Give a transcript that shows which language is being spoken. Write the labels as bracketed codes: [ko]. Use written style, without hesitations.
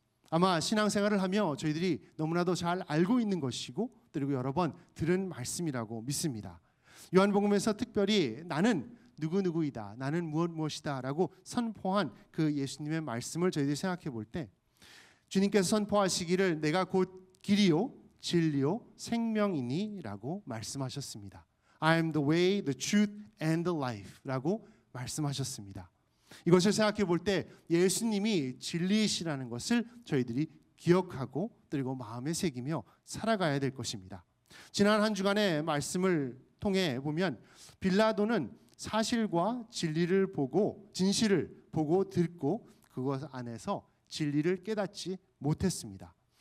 [ko] 아마 신앙생활을 하며 저희들이 너무나도 잘 알고 있는 것이고 그리고 여러 번 들은 말씀이라고 믿습니다. 요한복음에서 특별히 나는 누구누구이다, 나는 무엇이다 라고 선포한 그 예수님의 말씀을 저희들이 생각해 볼 때 주님께서 선포하시기를 내가 곧 길이요 진리요 생명이니 라고 말씀하셨습니다. [en] I am the way, the truth and the life [ko] 라고 말씀하셨습니다. 이것을 생각해 볼 때 예수님이 진리이시라는 것을 저희들이 기억하고 그리고 마음에 새기며 살아가야 될 것입니다. 지난 한 주간의 말씀을 통해 보면 빌라도는 사실과 진리를 보고 진실을 보고 듣고 그것 안에서 진리를 깨닫지 못했습니다.